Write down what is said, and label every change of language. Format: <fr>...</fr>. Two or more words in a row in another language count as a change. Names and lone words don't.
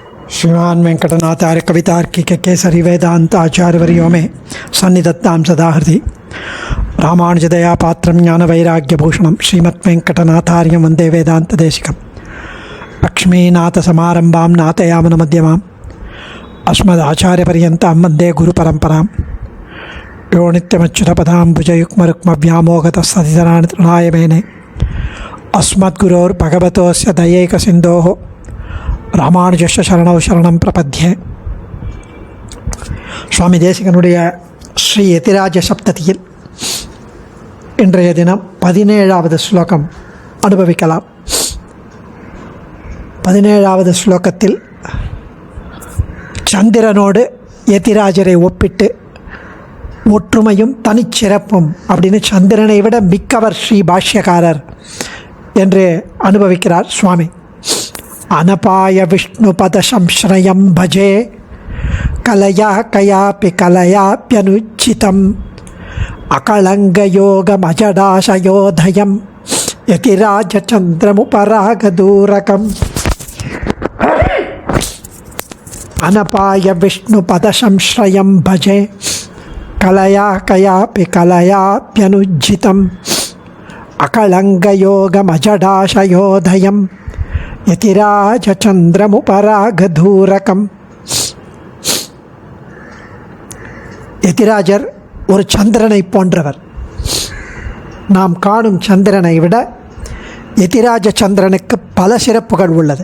<sa>श्रीमान वेंकटनाथार्य कवितार्किक केसरी वेदांत आचार्यवर्यो में सन्निधत्तां सदा हृदि रामानुजदया पात्रं ज्ञानवैराग्यभूषणं श्रीमद्वेंकटनाथार्यं वन्दे वेदान्तदेशिकं लक्ष्मीनाथसमारम्भां नाथयामुनमध्यमाम् अस्मदाचार्यपर्यन्तां वन्दे गुरुपरम्परां यो नित्यमच्युतपदाम्बुजयुग्मरुक्मव्यामोगतस्तदितराणि मेने अस्मद्गुरोर्भगवतोस्य दयैकसिन्धोः रामानुजस्य चरणौ शरणं प्रपद्ये.</sa> <ta>சுவாமி தேசிகனுடைய ஸ்ரீ யதிராஜ சப்ததியில் இன்றைய தினம் 17வது ஸ்லோகம் அனுபவிக்கலாம். 17வது ஸ்லோகத்தில் சந்திரனோடு யதிராஜரை ஒப்பிட்டு ஒற்றுமையும் தனிச்சிறப்பும் அப்படின்னு சந்திரனை விட மிக்கவர் ஸ்ரீ பாஷ்யக்காரர் என்று அனுபவிக்கிறார் சுவாமி.</ta> <sa>अनपाय विष्णुपद संश्रयं भजे कलया कयापि कलयाप्यनुचितम् अकलङ्गयोगमजडाशयोधयं यतिराजचन्द्रमुपरागदूरकम् अनपाय विष्णुपद संश्रयं भजे कलया कयापि कलयाप्यनुज्झितम् अकलङ्गयोगमजडाशयोधयं யதிராஜச்சந்திரமுபராகதூரகம்.</sa> <ta>யதிராஜர் ஒரு சந்திரனை போன்றவர். நாம் காணும் சந்திரனை விட யதிராஜ சந்திரனுக்கு பல சிறப்புகள் உள்ளது.</ta>